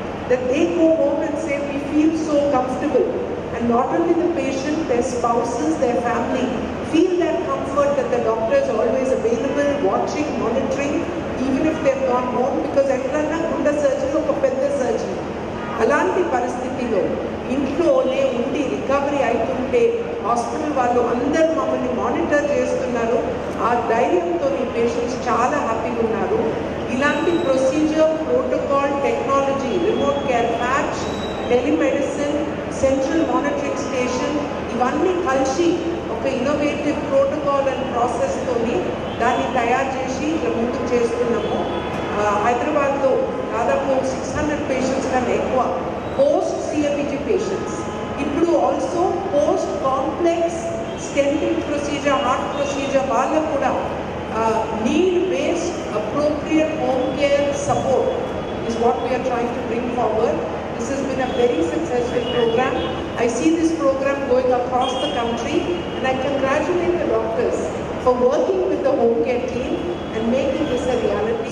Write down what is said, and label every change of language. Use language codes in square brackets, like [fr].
[en] That they go home and say, we feel so comfortable. And not only the patient, their spouses, their family feel that comfort that the doctor is always available, watching, monitoring, even if they've gone home, because [te] ఎట్లన్నా గుండె surgery ఒక పెద్ద surgery. అలాంటి పరిస్థితిలో ఇంట్లోనే ఉండి recovery అవుతుంటే hospital వాళ్ళు అందరూ మమ్మల్ని మానిటర్ చేస్తున్నారు. ఆ ధైర్యంతో ఈ పేషెంట్స్ చాలా హ్యాపీగా ఉన్నారు. ఇలాంటి procedure, protocol, technology, remote care patch, telemedicine, central monitoring station, ఇవన్నీ కలిసి ఒక ఇన్నోవేటివ్ ప్రోటోకాల్ అండ్ ప్రాసెస్తోని దాన్ని తయారు చేసి ఇట్లా ముందుకు చేస్తున్నాము. హైదరాబాద్లో దాదాపు 600 పేషెంట్స్ కన్నా ఎక్కువ పోస్ట్ సిఎపిజి పేషెంట్స్. [en] ఇప్పుడు also post complex stenting procedure, heart procedure [te] వాళ్ళకు కూడా [en] need based appropriate home care support is what we are trying to bring forward. This has been a very successful program. I see this program going across the country, and I congratulate the doctors for working with the home care team and making this a reality.